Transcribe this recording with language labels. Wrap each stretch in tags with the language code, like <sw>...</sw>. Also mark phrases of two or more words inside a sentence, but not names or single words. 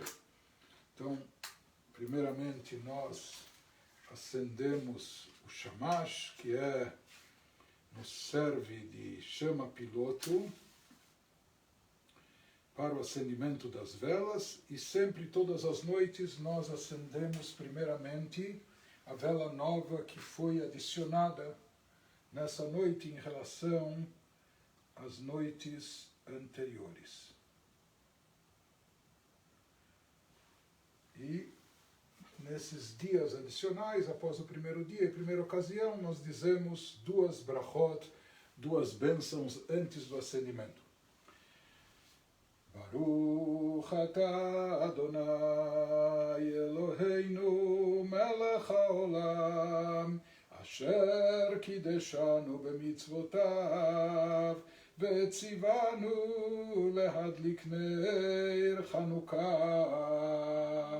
<pt>Então, primeiramente nós acendemos o shamash, que nos serve de chama piloto, para o acendimento das velas, e sempre, todas as noites, nós acendemos primeiramente a vela nova que foi adicionada nessa noite em relação às noites anteriores. E nesses dias adicionais, após o primeiro dia e primeira ocasião, nós dizemos duas brachot, duas bênçãos antes do acendimento.</pt> <he>ברוך אתה יהוה אלהינו מלך העולם אשר קדשנו במצותיו וצונו להדליק נר חנוכה.</he>